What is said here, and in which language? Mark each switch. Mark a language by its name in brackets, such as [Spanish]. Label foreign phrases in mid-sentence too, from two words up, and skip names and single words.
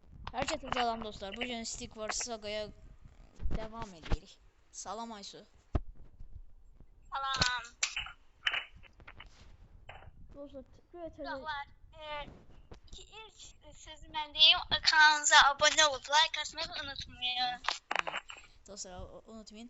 [Turkish] Herkese selam dostlar. Bugün Stick Wars Saga'ya devam ediyoruz. [Azerbaijani] Salam Aysu. Salam. [Turkish] Dostlar, böyle [Azerbaijani] Uşaqlar, ilk sözü mən deyim, kanalımıza abunə olub, like atmayı unutmayın. Dostlar, unutmayın.